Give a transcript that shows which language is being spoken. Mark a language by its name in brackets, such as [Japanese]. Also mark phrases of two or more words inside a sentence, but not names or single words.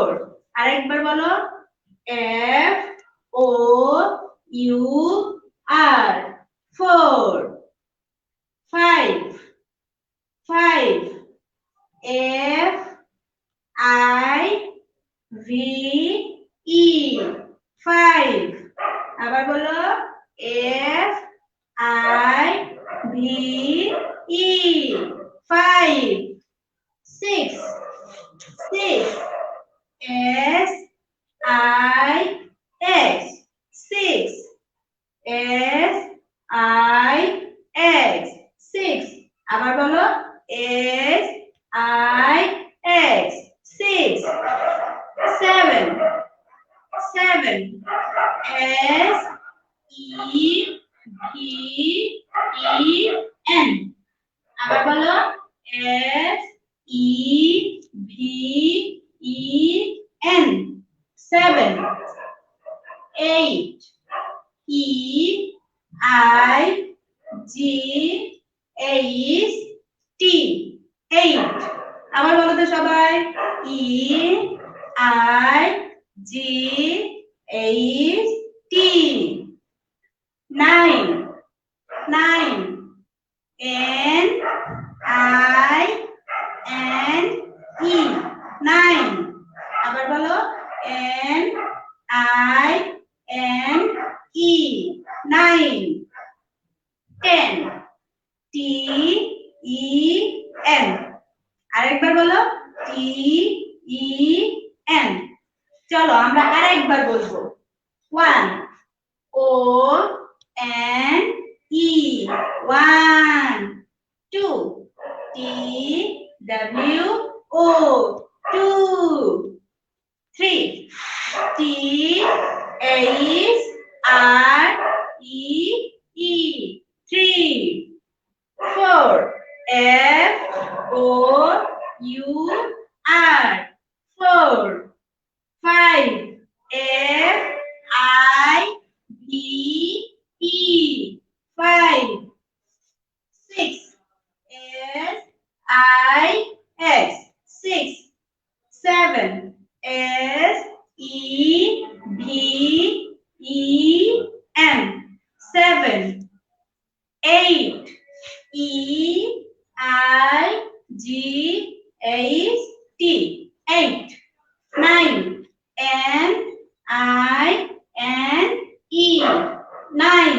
[Bangla] আরেকবার বলো, [English] F O U R, 4। 5, F I V E, 5। [Bangla] আবার বলো, [English] F I V E, 5। 6, S I X, 6। S I X, 6। [Bangla] আবার বলো, [English] S I X, 6। 7, S E V E N। [Bangla] আবার বলো, [English] S E V E N, 7। 8, E I G H T, 8। [Bangla] আবার বলো তো সবাই, [English] E I G H T। 9, N I N E, 9। [Bangla] আবার বলো, [English] N I N E, 9। 10, T E N। [Bangla] আরেকবার বলো, [English] T E N। [Bangla] চলো আমরা আরেকবার বলবো। 1, [English] O N E, 1। 2, T W O, 2। 3, T H R E E, 3। 4, F O U R, 4। 5, F I V E, 5। 6, S I X, 6। 7, S E V E N, 7। 8, E I G H T, 8। 9, N I N E, 9।